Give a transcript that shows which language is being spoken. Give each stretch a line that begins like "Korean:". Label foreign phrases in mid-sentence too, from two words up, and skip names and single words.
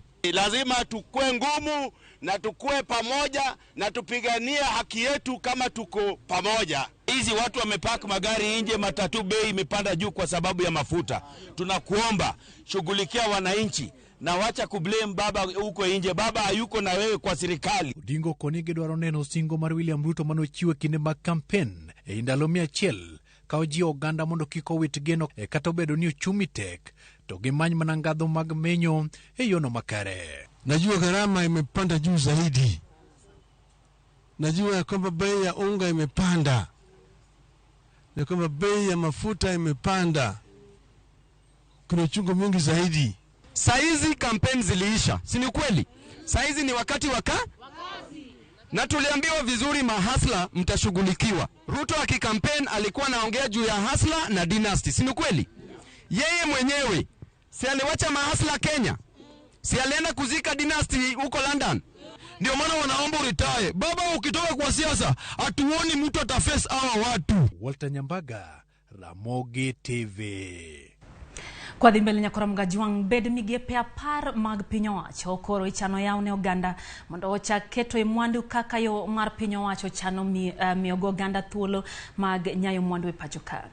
Swahili: Lazima tukue ngumu na tukue pamoja na tupigania haki yetu kama tuko pamoja. Hizi watu wamepark magari nje, matatu bei imepanda juu kwa sababu ya mafuta. Tunakuomba shughulikia wananchi na wacha kublame baba huko nje. Baba hayuko na wewe kwa serikali.
Luo (Kenya and Tanzania): Odinga konige dwaro neno singo mar William Ruto manochiwe kinde mag campaign e ndalo 100 ka oji oganda mondo kik owit geno kata obedo ni ochumi tek to gimany mana ngadho mag menyo e yono makare.
Swahili: Najua gharama imepanda juu zaidi. Najua kwamba bei ya unga imepanda. Na kwamba bei ya mafuta imepanda. Kuna uchungu mwingi zaidi. Saizi kampeni ziliisha, si ni kweli? Saizi ni wakati wakazi. Na tuliambiwa vizuri mahasla mtashughulikiwa. Ruto akikampeni alikuwa anaongea juu ya hasla na dynasty, si ni kweli? Yeye mwenyewe si aliwacha mahasla Kenya? Si alienda kuzika dynasty huko London? Ndio maana wanaomba retire. Baba ukitoka kwa siasa, atuoni mtu ataface hawa watu. Walter Nyambaga, Ramogi TV.
Luo (Kenya and Tanzania): Kwa dhi mbele nyakora mgajuang bed migepe apar mag piny owacho koro ichano yaune oganda mondo ochak keto mwandu kaka yo mar piny owacho chano miyogo oganda thuolo mag nyayo mwandu e pacho ka.